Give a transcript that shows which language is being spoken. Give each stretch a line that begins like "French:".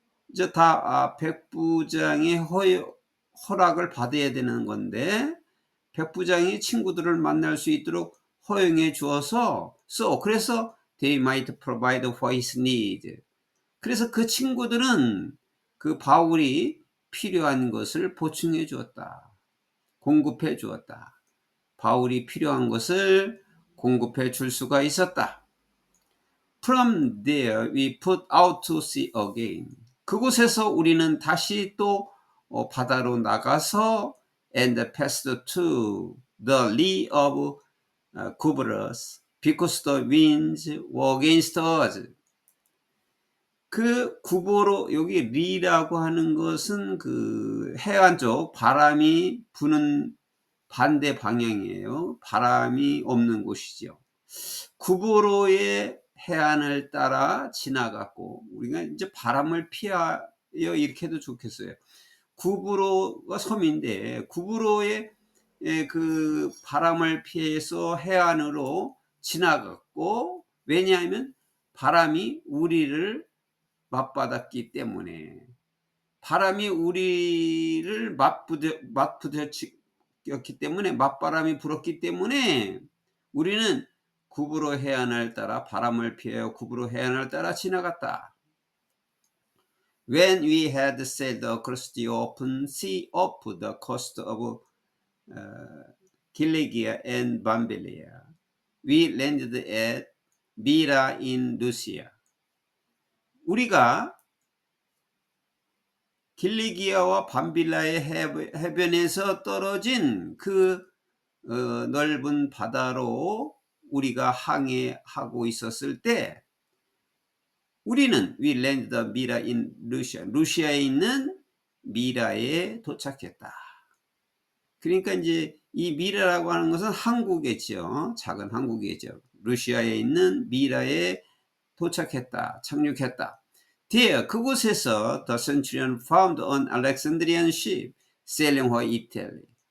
Korean: 이제 다 백부장의 허락을 받아야 되는 건데, 백부장이 친구들을 만날 수 있도록 허용해 주어서, 그래서
English: they might provide for his need.
Korean: 그래서 그 친구들은 그 바울이 필요한 것을 보충해 주었다. 공급해 주었다. 바울이 필요한 것을 공급해 줄 수가 있었다.
English: From there we put out to sea again.
Korean: 그곳에서 우리는 다시 또 바다로 나가서
English: and passed to the lee of Cubrus because the winds were against us.
Korean: 그 구보로 여기 리라고 하는 것은 그 해안 쪽 바람이 부는 반대 방향이에요. 바람이 없는 곳이죠. 구보로의 해안을 따라 지나갔고, 우리가 이제 바람을 피하여 이렇게 해도 좋겠어요. 구브로가 섬인데 구브로의 그 바람을 피해서 해안으로 지나갔고, 왜냐하면 바람이 우리를 맞받았기 때문에, 바람이 우리를 맞부딪혔기 때문에, 맞바람이 불었기 때문에 우리는 구브로 해안을 따라 바람을 피하여 구브로 해안을 따라 지나갔다.
English: When we had sailed across the open sea off the coast of Kilikia and Bambilia, we landed at Mira in Lucia.
Korean: 우리가 길리기아와 밤빌라의 해변에서 떨어진 그 넓은 바다로 우리가 항해하고 있었을 때, 우리는
English: we landed Mira in Lucia,
Korean: 루시아에 있는 미라에 도착했다. 그러니까 이제 이 미라라고 하는 것은 항구겠죠. 작은 항구겠죠. 루시아에 있는 미라에 도착했다, 착륙했다.
English: There,
Korean: 그곳에서
English: the centurion found an Alexandrian ship sailing for Italy.